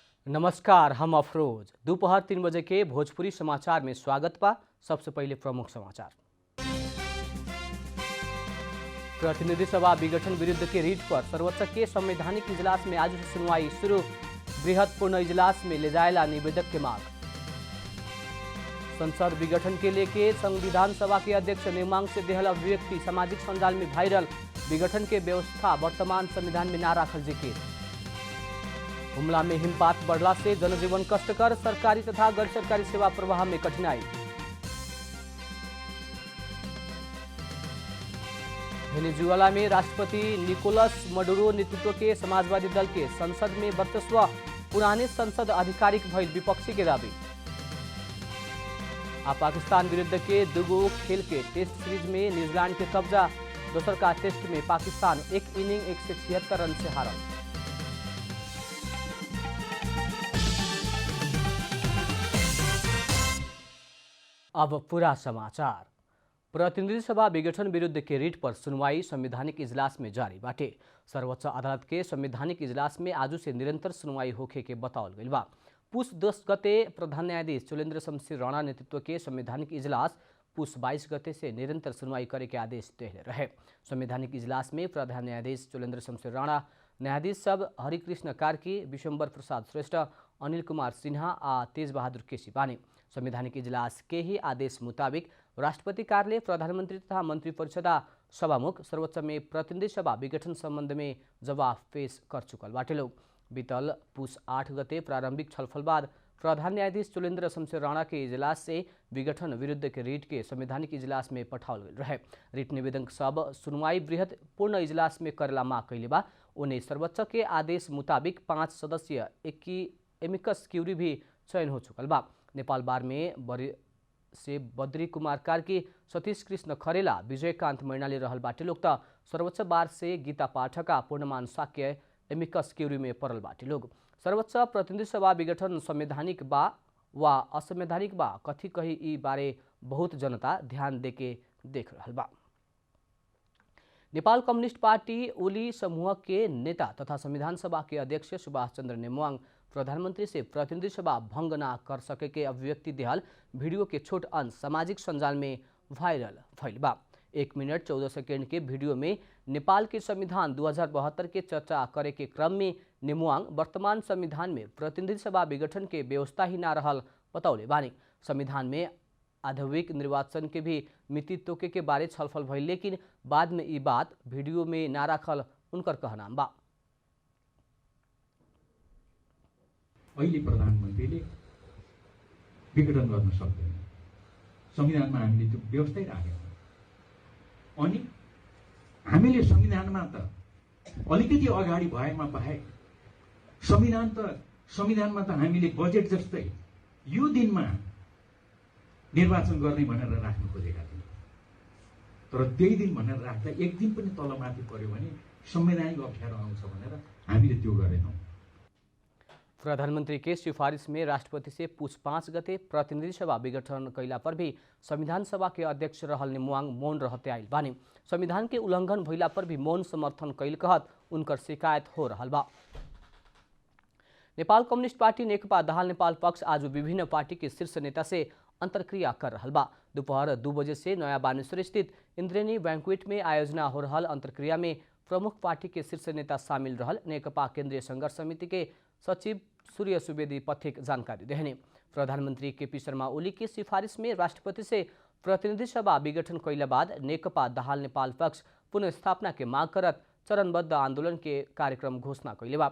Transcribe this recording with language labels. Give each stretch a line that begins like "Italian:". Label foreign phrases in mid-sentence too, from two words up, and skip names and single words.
Bhojpuri: नमस्कार, हम अफरोज। दोपहर 3 बजे के भोजपुरी समाचार में स्वागत बा। सबसे पहले प्रमुख समाचार। प्रतिनिधि सभा विघटन विरुद्ध के रिट पर सर्वोच्च के संवैधानिक इजलास में आज से सुनवाई शुरू। बृहद पूर्ण इजलास में ले जाएला निवेदक के मांग। संसद विघटन के लेके संविधान सभा के अध्यक्ष नेमांग से देहल अभिव्यक्ति सामाजिक संजाल में वायरल। विघटन के व्यवस्था वर्तमान संविधान में ना राखल जिकिर। हुमला में हिमपात बढ़ला से जनजीवन कष्टकर, सरकारी तथा गैर सरकारी सेवा प्रवाह में कठिनाई। वेनेजुएला में राष्ट्रपति निकोलस मडुरो नेतृत्व के समाजवादी दल के संसद में वर्चस्व। पुराने संसद आधिकारिक भइल विपक्षी के दावी। पाकिस्तान विरुद्ध के दुगो खेल के टेस्ट सीरीज में न्यूजीलैंड के कब्जा। दोसर का टेस्ट में पाकिस्तान एक इनिंग 176 रन से हारल। अब पूरा समाचार। प्रतिनिधि सभा विघटन विरुद्ध के रिट पर सुनवाई संवैधानिक इजलास में जारी बाटे। सर्वोच्च अदालत के संवैधानिक इजलास में आज से निरंतर सुनवाई होखे के बतावल गइल बा। पुस 10 गते प्रधान न्यायाधीश चुलेन्द्र शमशेर राणा नेतृत्व के संवैधानिक इजलास पुस 22 गते से निरंतर सुनवाई करे के आदेश देले रहे। संवैधानिक इजलास में प्रधान न्यायाधीश चुलेन्द्र शमशेर राणा, न्यायाधीश सब हरिकृष्ण कार्की, विशंबर प्रसाद श्रेष्ठ, अनिल कुमार सिन्हा आ तेज बहादुर केसी बानी। संवैधानिक इजलास के ही आदेश मुताबिक राष्ट्रपति कार्यालय, प्रधानमंत्री तथा मंत्री परिषद सभामुख सर्वोच्च में प्रतिनिधि सभा विघटन संबंध में जवाब पेश कर चुकल बाटे लोग। बीतल पुस 8 गते प्रारंभिक छलफल बाद प्रधान न्यायाधीश चुलेन्द्र शमशेर राणा के इजलास से विघटन विरुद्ध के रिट के संवैधानिक इजलास में पठाओल गई रहे। रिट निवेदन सब सुनवाई बृहद पूर्ण इजलास में करेला मांग कैले बा। उन्हें सर्वोच्च के आदेश मुताबिक 5 सदस्यीय एमिकस क्यूरी भी चयन हो चुकल बा। नेपाल बार में से बद्री कुमार कार्की, सतीश कृष्ण खरेला, विजयकान्त मैनाली रहल बाटे लोग त सर्वोच्च बार से गीता पाठक, पूर्णमान साक्य एमिकस क्यूरी में परल बाटे लोग। सर्वोच्च प्रतिनिधि सभा विघटन संवैधानिक बा वा असंवैधानिक बा कथी कही ई बारे बहुत जनता ध्यान देके देख रहल बा। नेपाल कम्युनिस्ट पार्टी ओली समूह के नेता तथा संविधान सभा के अध्यक्ष सुभाष चंद्र नेमुवाङ प्रधानमंत्री से प्रतिनिधि सभा भंग ना कर सके के अभिव्यक्ति देहल वीडियो के छोट अंश सामाजिक संजाल में वायरल भइल बा। 1 मिनट 14 सेकेंड के वीडियो में नेपाल के संविधान 2072 के चर्चा करे के क्रम में नेमुवाङ वर्तमान संविधान में प्रतिनिधि सभा विघटन के व्यवस्था ही ना रहल बतौले बानी। संविधान में आधुनिक निर्वाचन के भी मिति तोके के बारे छलफल भइल, लेकिन बाद में ये बात वीडियो में ना राखल उनकर कहनाम बा।
Nepali: अहिले प्रधानमन्त्रीले विघटन गर्न सक्दैन। संविधानमा हामीले त्यो व्यवस्थै राखेका छौँ। अनि हामीले संविधानमा त अलिकति अगाडि भएमा बाहेक संविधानमा त हामीले बजेट जस्तै यो दिनमा निर्वाचन गर्ने भनेर राख्नु खोजेका थियौँ। तर त्यही दिन भनेर राख्दा एक दिन पनि तलमाथि पर्यो भने संवैधानिक अप्ठ्यारो आउँछ भनेर हामीले त्यो गरेनौँ।
Bhojpuri: प्रधानमंत्री के सिफारिश में राष्ट्रपति से पुस 5 गते प्रतिनिधि सभा विघटन कैला पर भी संविधान सभा के अध्यक्ष रहल नेमुवाङ मौन रहते आइल बानी। संविधान के उल्लंघन भइला पर भी मौन समर्थन कैल कहत उनकर शिकायत हो रहल बा। नेपाल कम्युनिस्ट पार्टी नेकपा दाहाल नेपाल पक्ष आज विभिन्न पार्टी के शीर्ष नेता से अंतर्क्रिया कर रहल बा। दोपहर 2 बजे से नया बानेश्वर स्थित इंद्रेणी बैंक्वेट में आयोजना हो रहल अंतर्क्रिया में प्रमुख पार्टी के शीर्ष नेता शामिल रहल नेकपा केंद्रीय संघर्ष समिति के सचिव सूर्य सुवेदी पथिक जानकारी देहने। प्रधानमंत्री केपी शर्मा ओली की सिफारिश में राष्ट्रपति से प्रतिनिधि सभा विघटन कैला बाद नेकपा दाहाल नेपाल पक्ष पुनर्स्थापना के मांग करत चरणबद्ध आंदोलन के कार्यक्रम घोषणा कैले बा।